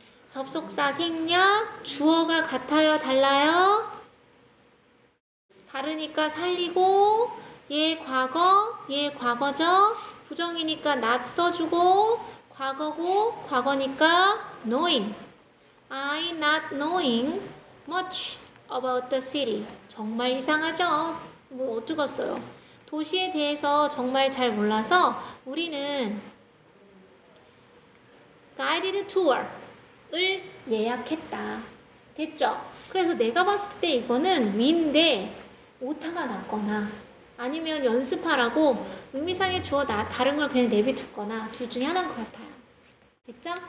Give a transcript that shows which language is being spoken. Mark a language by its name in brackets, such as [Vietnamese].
[Korean] 접속사 생략. 주어가 같아요? 달라요? 다르니까 살리고 얘 과거, 얘 과거죠? 부정이니까 not 써주고 과거고 과거니까 knowing. [English] I not knowing much about the city. [Korean] 정말 이상하죠? 뭐 어쩌겠어요. 도시에 대해서 정말 잘 몰라서 우리는 guided tour을 예약했다. 됐죠? 그래서 내가 봤을 때 이거는 위인데 오타가 났거나 아니면 연습하라고 의미상의 주어 다른 걸 그냥 내비두거나 둘 중에 하나인 것 같아요. 됐죠?